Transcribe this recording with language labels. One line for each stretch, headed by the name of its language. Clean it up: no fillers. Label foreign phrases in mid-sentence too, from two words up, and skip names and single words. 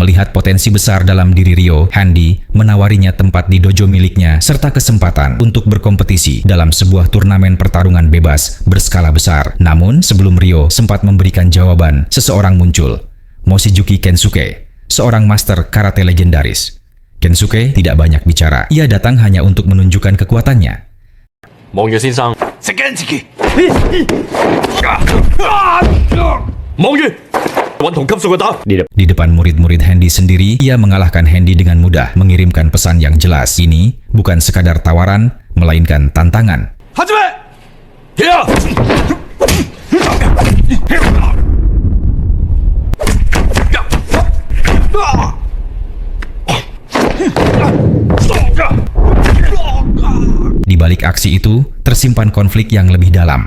Indonesian: Melihat potensi besar dalam diri Rio, Handi menawarinya tempat di dojo miliknya serta kesempatan untuk berkompetisi dalam sebuah turnamen pertarungan bebas berskala besar. Namun, sebelum Rio sempat memberikan jawaban, seseorang muncul. Mochizuki Kensuke, seorang master karate legendaris. Kensuke tidak banyak bicara. Ia datang hanya untuk menunjukkan kekuatannya.
Cantonese: 望月先生，食緊自己。望月，揾同級數嘅打。
Indonesian: Di depan murid-murid Handi sendiri, ia mengalahkan Handi dengan mudah, mengirimkan pesan yang jelas. Ini bukan sekadar tawaran, melainkan tantangan. Di balik aksi itu, tersimpan konflik yang lebih dalam.